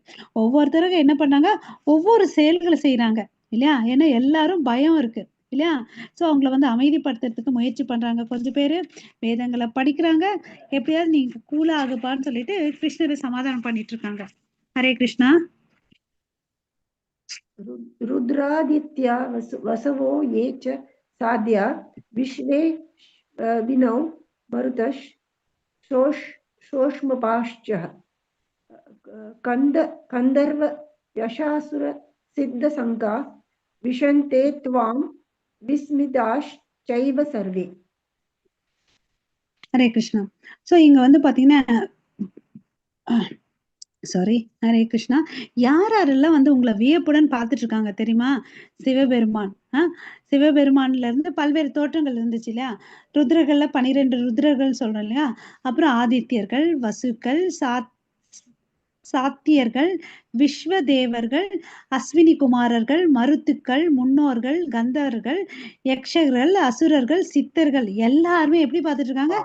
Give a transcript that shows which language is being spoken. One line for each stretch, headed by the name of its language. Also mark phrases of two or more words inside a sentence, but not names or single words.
Tamil: ஒவ்வொருத்தரும் என்ன பண்ணாங்க, ஒவ்வொரு செயல்கள செய்றாங்க. இல்லையா? ஏன்னா எல்லாரும் பயம் இருக்கு. இல்லையா? ஸோ அவங்கள வந்து அமைதிப்படுத்துறதுக்கு முயற்சி பண்றாங்க. கொஞ்சம் பேரு வேதங்கள படிக்கிறாங்க. எப்படியாவது நீங்க கூல் ஆகுப்பான்னு சொல்லிட்டு கிருஷ்ணர சமாதானம் பண்ணிட்டு இருக்காங்க. ஹரே கிருஷ்ணா.
Sanskrit: रुद्रादित्या वसवो ये च साध्या विश्वे विनौ मरुतः शोष्मपाश्च कन्दर्व यशासुर सिद्धसङ्गा विशन्ते त्वां विस्मिताश्चैव सर्वे.
Tamil: ஹரே கிருஷ்ணா. ஸோ இங்க வந்து பார்த்தீங்கன்னா சாரி. ஹரே கிருஷ்ணா. யாரெல்லாம் வந்து உங்கள வியப்புடன் பார்த்துட்டு இருக்காங்க தெரியுமா? சிவபெருமான். சிவபெருமான்ல இருந்து பல்வேறு தோற்றங்கள் இருந்துச்சு இல்லையா? ருத்ரர்கள்ல 12 ருத்ரர்கள் சொல்றோம் இல்லையா? அப்புறம் ஆதித்யர்கள், வசுக்கள், சாத்தியர்கள், விஸ்வதேவர்கள், அஸ்வினி குமாரர்கள், மருத்துக்கள், முன்னோர்கள், கந்தவர்கள், யக்ஷர்கள், அசுரர்கள், சித்தர்கள் எல்லாருமே எப்படி பார்த்துட்டு இருக்காங்க?